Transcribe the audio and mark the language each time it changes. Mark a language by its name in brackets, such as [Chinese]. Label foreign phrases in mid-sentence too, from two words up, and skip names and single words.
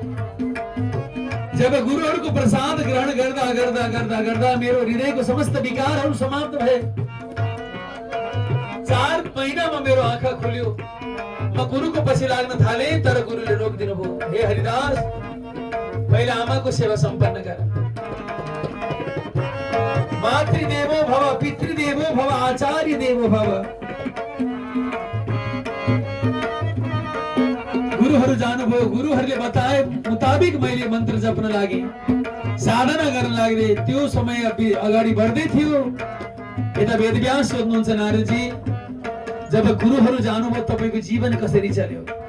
[Nepali] जब गुरुहरूको प्रसाद ग्रहण गर्दा गर्दा गर्दा गर्दा मेरो हृदयको समस्त विकारहरू समाप्त भए। 4 महिनामा मेरो आँखा खुल्यो। म गुरुको पछि लाग्न थाले, तर गुरुले रोकिदिनु भयो। हे हरिदास, पहिला आमाको सेवा सम्पन्न गर। [Sanskrit] मातृदेवो भव, पितृदेवो भव, आचार्य देवो भव। [Nepali] गुरुहरू जानुभयो। गुरुहरूले बताए मुताबिक मैले मन्त्र जप्न लागे, साधना गर्न लागे। त्यो समय अगाडि बढ्दै थियो। यता वेदव्यास सोध्नुहुन्छ, नारदजी, जब गुरुहरू जानुभयो तपाईको जीवन कसरी चल्यो?